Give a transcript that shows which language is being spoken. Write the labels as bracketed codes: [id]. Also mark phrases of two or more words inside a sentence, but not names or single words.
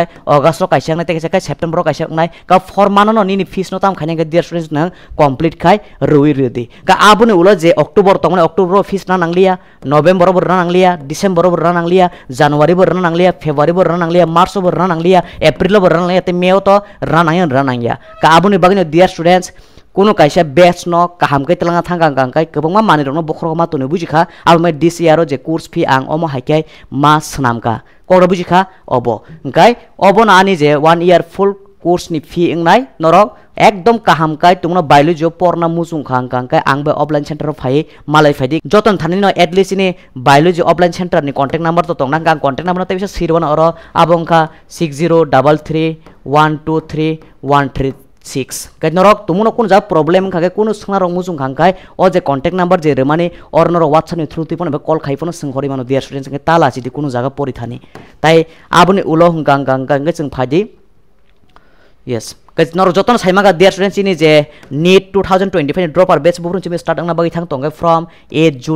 [trp] August kaisa ngnai te kaisa kai September kaisa ngnai ka 4 month no ni fees no tam khane ga [en] dear students [trp] nang complete khai rui rudi ka abuni ulo je October tongmane October fees na nanglia November bor na nanglia December bor na nanglia January bor na nanglia February bor na nanglia March bor na nanglia April bor na nanglia te May to ranangya ka abuni bagino [en] dear students [trp] kuno kaisa batch no kaham kai telanga thanggang gang kai kobangma mani rok no bokhro ma tunu bujikha abme [en] this year [trp] je [en] course fee [trp] ang omo haikai ma snamka kora bujikha obo kai obo na ani je [en] 1 year full course [trp] ni fee ingnai norok ekdom kaham kai tungno biology porna musung khang kang kai angbe offline center phai malai phai joton thani no at least ni [en] biology offline center [trp] ni [en] contact number [trp] to tongna kang [en] contact number [trp] te bisa sirwana oro abongka 6033123136 kai norok tumuno kun ja problem khage kuno sngna rong musung khang kai o je [en] contact number [trp] je remani or noro whatsapp ni through tipon be call khaipon sngkhori mano [en] dear students [trp] ke tala chi di kuno jaga pori thani tai abuni ulo hunggang gang gang ge jeng phadi yes nor joton saimaga [en] dear students [trp] ini je NEET 2025 [en] dropper batch [trp] bubrun chime start angna bagi thang tongai [en] from 8 June